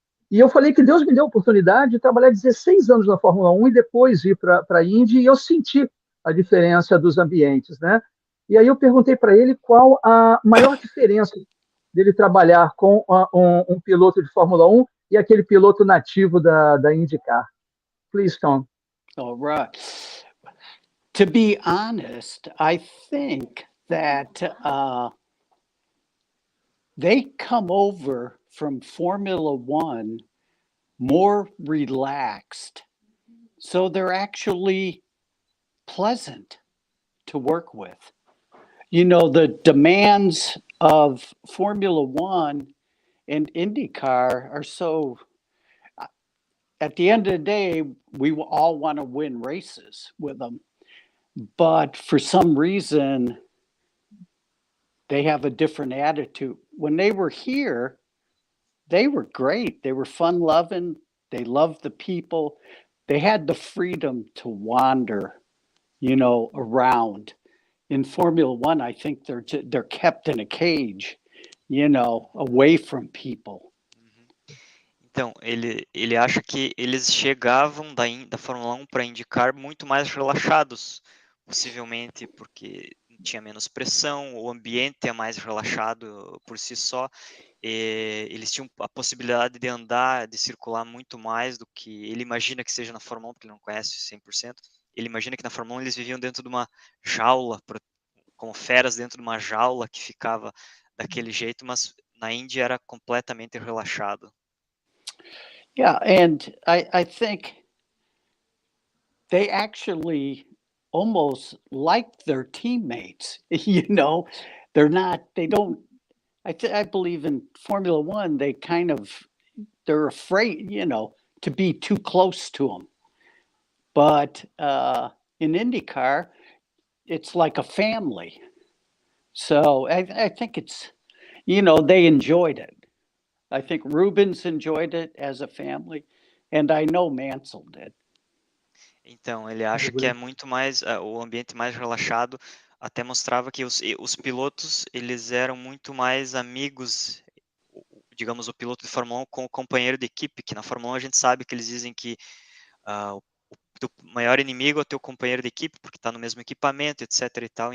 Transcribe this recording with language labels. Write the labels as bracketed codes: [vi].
[pt] E eu falei que Deus me deu a oportunidade de trabalhar 16 anos na Fórmula 1 e depois ir para a Indy, e eu senti a diferença dos ambientes, né? E aí eu perguntei para ele qual a maior diferença dele trabalhar com um piloto de Fórmula 1 e aquele piloto nativo da IndyCar. [en] Please, Tom. All right. To be honest, I think that they come over from Formula One more relaxed. So they're actually pleasant to work with. You know, the demands of Formula One and IndyCar are so, at the end of the day, we all want to win races with them. But for some reason, they have a different attitude. When they were here, they were great. They were fun loving. They loved the people. They had the freedom to wander, you know, around. In Formula One, I think they're kept in a cage, you know, away from people. [pt] Então, ele acha que eles chegavam da Fórmula 1 para IndyCar muito mais relaxados, possivelmente porque tinha menos pressão, o ambiente é mais relaxado por si só, eles tinham a possibilidade de andar, de circular muito mais do que ele imagina que seja na Fórmula 1, porque ele não conhece 100%. Ele imagina que na Fórmula 1 eles viviam dentro de uma jaula, como feras dentro de uma jaula que ficava daquele jeito, mas na Indy era completamente relaxado. [en] Yeah, and I think they actually almost like their teammates. You know, they don't. I believe in Formula One, they're afraid, you know, to be too close to them. But in IndyCar, it's like a family. So I think it's, you know, they enjoyed it. I think Rubens enjoyed it as a family, and I know Mansell did. [pt] Então, ele acha que é muito mais, o ambiente mais relaxado, até mostrava que os pilotos, eles eram muito mais amigos, digamos, o piloto de Fórmula 1 com o companheiro de equipe, que na Fórmula 1 a gente sabe que eles dizem que o teu maior inimigo é o teu companheiro de equipe, porque está no mesmo equipamento, etc e tal.